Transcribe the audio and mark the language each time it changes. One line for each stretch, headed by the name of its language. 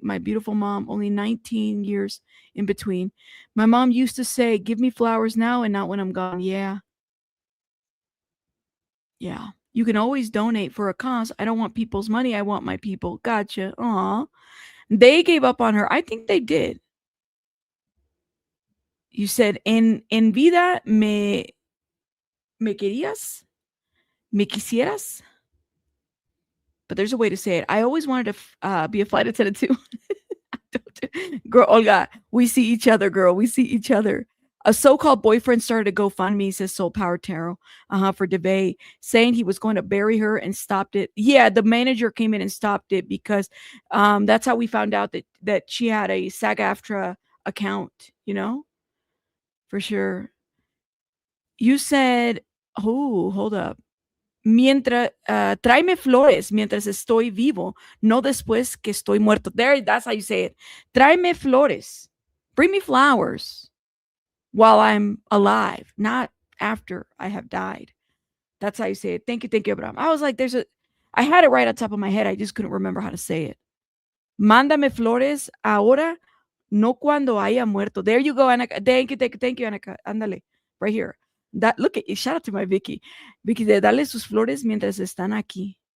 English: My beautiful mom, only 19 years in between. My mom used to say, give me flowers now and not when I'm gone. Yeah. You can always donate for a cause. I don't want people's money. I want my people. Gotcha. Aw. They gave up on her. I think they did.
Spanish: You said, en vida me querías? Me quisieras?
English: But there's a way to say it. I always wanted to be a flight attendant too. Girl, Olga, we see each other, girl. We see each other. A so-called boyfriend started a GoFundMe, says Soul Power Tarot, for Daveigh, saying he was going to bury her and stopped it. Yeah, the manager came in and stopped it because that's how we found out that she had a SAG-AFTRA account, for sure. You said, oh, hold up.
Spanish: Mientras, tráeme flores mientras estoy vivo, no después que estoy muerto.
English: That's how you say it.
Spanish: Tráeme flores.
English: Bring me flowers while I'm alive, not after I have died. That's how you say it. Thank you, Abraham. I was like, I had it right on top of my head. I just couldn't remember how to say it.
Spanish: Mándame flores ahora, no cuando haya muerto.
English: There you go, Annika. Thank you, Annika. Ándale, right here. Look at you. Shout out to my Vicky.
Spanish: Vicky, de darle sus flores mientras están aquí.